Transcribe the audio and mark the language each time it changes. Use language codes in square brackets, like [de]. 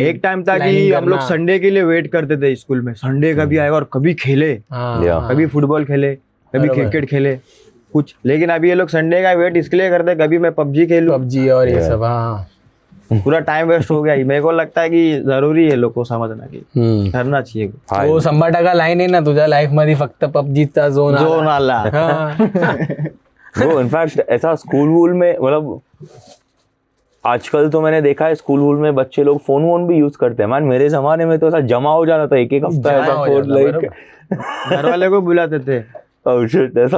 [hi] एक टाइम था कि हम लोग संडे के लिए वेट करते थे स्कूल में, संडे कभी आएगा और कभी खेले, कभी फुटबॉल खेले, कभी क्रिकेट खेले कुछ। लेकिन अभी ये लोग संडे का वेट इसके लिए करते, कभी मैं पबजी खेलूं, पबजी और ये सब। हाँ, पूरा टाइम वेस्ट हो गया। मेरे को लगता है कि जरूरी है लोग को समझना की करना चाहिए। [mr] वो 100% लाईन आहे ना तुझ्या लाईफ मध्ये, फक्त पबजीचा झोन आला। [hi] वो इनफैक्ट ऐसा स्कूल वूल में मतलब आजकल तो मैंने देखा है स्कूल वूल में बच्चे लोग फोन वोन भी यूज करते हैं। मान मेरे जमाने में तो ऐसा जमा हो जाना था, एक हफ्ता ऐसा फोन लाइक घर वाले को बुलाते थे। [en] Oh shit, [hi] ऐसा।